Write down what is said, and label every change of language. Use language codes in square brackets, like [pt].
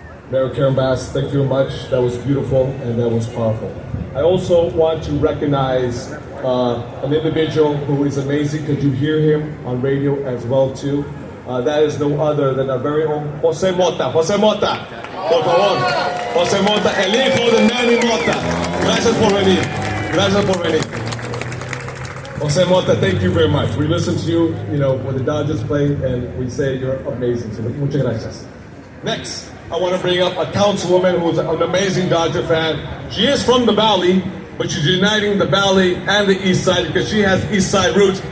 [en] Mayor Karen Bass, thank you very much. That was beautiful and that was powerful. I also want to recognize an individual who is amazing. Could you hear him on radio as well too? That is no other than our very own Jose Mota. [es] Jose Mota, por favor. Jose Mota, el hijo de Manny Mota. Gracias por venir. Gracias por venir. [en] Jose Mota, thank you very much. We listen to you, when the Dodgers play, and we say you're amazing. So [es] muchas gracias. [en] Next. I want to bring up a councilwoman who's an amazing Dodger fan. She is from the Valley, but she's uniting the Valley and the East Side because she has East Side roots.